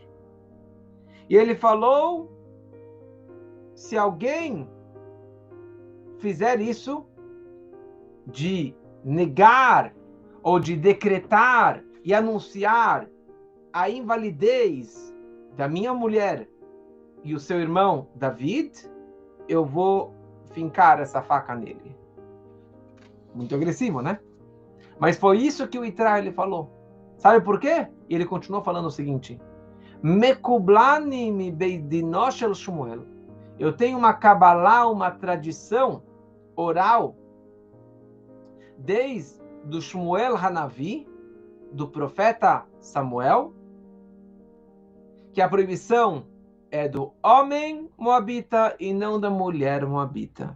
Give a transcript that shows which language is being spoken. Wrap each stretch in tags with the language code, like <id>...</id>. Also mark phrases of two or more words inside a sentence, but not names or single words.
<pt>E ele falou, se alguém fizer isso, de negar ou de decretar e anunciar a invalidez da minha mulher e o seu irmão David, eu vou fincar essa faca nele. Muito agressivo, né? Mas foi isso que o Itra ele falou. Sabe por quê? E ele continuou falando o seguinte:</pt> <he>מקובלני מבית דינו של שמואל.</he> <pt>Eu tenho uma Kabbalah, uma tradição oral, desde do Shmuel Hanavi, do profeta Samuel, que a proibição é do homem moabita e não da mulher moabita.</pt>